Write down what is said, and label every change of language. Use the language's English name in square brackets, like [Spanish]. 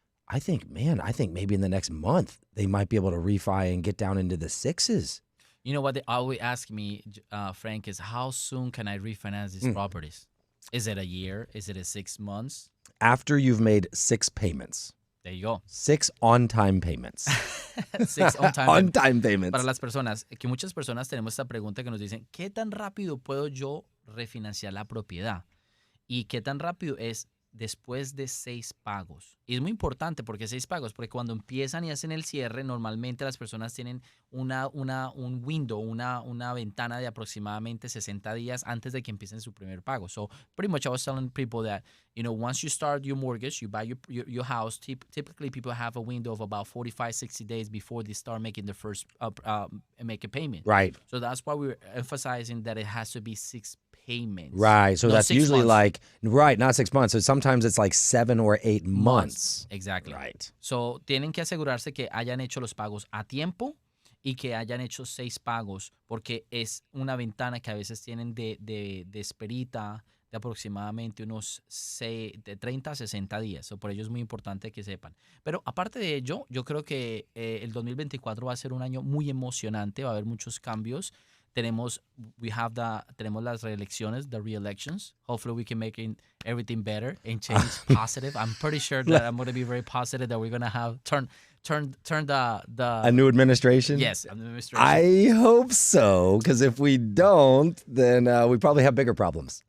[English] I think maybe in the next month they might be able to refi and get down into the 6s. You know what they always ask me, Frank, is how soon can I refinance these properties? Is it a year? Is it 6 months? After you've made 6 payments. There you go. 6 on-time payments. 6 on-time on-time payments. [Spanish] Para las personas, que muchas personas tenemos esta pregunta que nos dicen, ¿qué tan rápido puedo yo refinanciar la propiedad? ¿Y qué tan rápido es después de 6 pagos. Y es muy importante porque 6 pagos, porque cuando empiezan y hacen el cierre, normalmente las personas tienen un window, una ventana de aproximadamente 60 días antes de que empiecen su primer pago. [English] So pretty much I was telling people that, once you start your mortgage, you buy your house, typically people have a window of about 45, 60 days before they start making the first make a payment. Right. So that's why we're emphasizing that it has to be 6 payments. Right. So No, that's 6 usually months. not 6 months. So sometimes it's like 7 or 8 months. Exactly. Right. [Spanish] So, tienen que asegurarse que hayan hecho los pagos a tiempo y que hayan hecho 6 pagos, porque es una ventana que a veces tienen de esperita de aproximadamente de 30 a 60 días. So, por ello es muy importante que sepan. Pero aparte de ello, yo creo que el 2024 va a ser un año muy emocionante, va a haber muchos cambios. Tenemos las reelecciones, [English] the re-elections. Hopefully we can make everything better and change positive. I'm pretty sure that I'm going to be very positive that we're going to have turn A new administration? Yes, an administration. I hope so, because if we don't, then we probably have bigger problems.